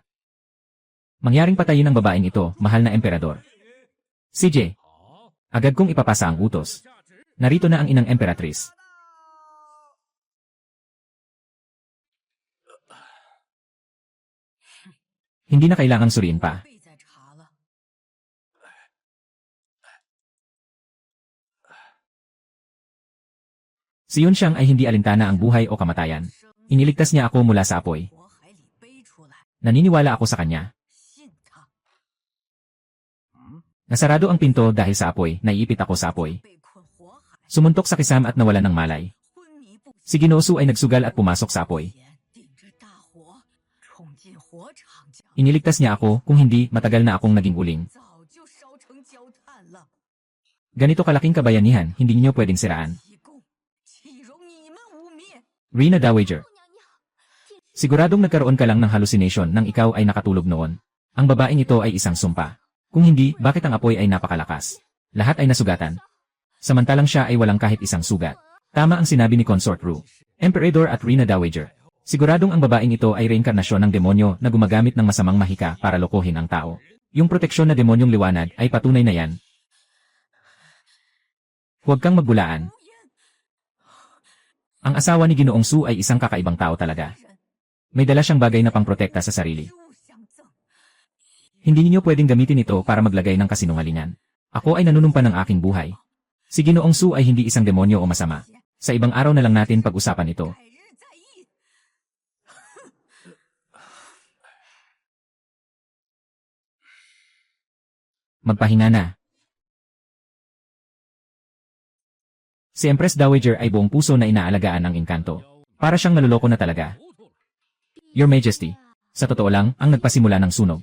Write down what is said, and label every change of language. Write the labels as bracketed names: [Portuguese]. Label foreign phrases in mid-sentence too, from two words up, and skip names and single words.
[Filipino] Mangyaring patayin ang babaeng ito, mahal na Emperador. CJ, agad kong ipapasa ang utos. Narito na ang inang Emperatrice. Hindi na kailangang suriin pa. [Chinese] 备再查了。 [Filipino] Si Yunshan ay hindi alintana ang buhay o kamatayan. Iniligtas niya ako mula sa apoy. [Chinese] 火海里背出来， [Filipino] Naniniwala ako sa kanya. [Chinese] 信他。 [Filipino] Nasarado ang pinto dahil sa apoy, naiipit ako sa apoy. [Chinese] 被困火海， [Filipino] Sumuntok sa kisam at nawalan ng malay. [Chinese] 昏迷不 [Filipino] Si Ginosu ay nagsugal at pumasok sa apoy. [Chinese] 前，顶着大火冲进火场将， [Filipino] Iniligtas niya ako, kung hindi, matagal na akong naging uling. [Chinese] 早就烧成焦炭了。 [Filipino] Ganito kalaking kabayanihan, hindi niyo pwedeng siraan. [Chinese] 一共岂容你们污蔑？ [Filipino] Rina Dowager, [Chinese] 姑娘你好， [Filipino] siguradong nagkaroon ka lang ng hallucination nang ikaw ay nakatulog noon. Ang babaeng ito ay isang sumpa. Kung hindi, bakit ang apoy ay napakalakas? Lahat ay nasugatan. Samantalang siya ay walang kahit isang sugat. Tama ang sinabi ni Consort Ru, Emperador at Rina Dowager. Siguradong ang babaeng ito ay reinkarnasyon ng demonyo na gumagamit ng masamang mahika para lokohin ang tao. Yung proteksyon na demonyong liwanag ay patunay na yan. Huwag kang magbulaan. Ang asawa ni Ginoong Su ay isang kakaibang tao talaga. May dala siyang bagay na pangprotekta sa sarili. [Chinese] 食物相赠， [Filipino] Hindi ninyo pwedeng gamitin ito para maglagay ng kasinungalingan. Ako ay nanunumpa ng aking buhay. Si Ginoong Su ay hindi isang demonyo o masama. Sa ibang araw na lang natin pag-usapan ito. [Chinese] 改日再议。 [Filipino] Magpahinga na. Si Empress Dowager ay buong puso na inaalagaan ang engkanto. Para siyang naluloko na talaga. [English] Your Majesty, [Filipino] sa totoo lang, ang nagpasimula ng sunog.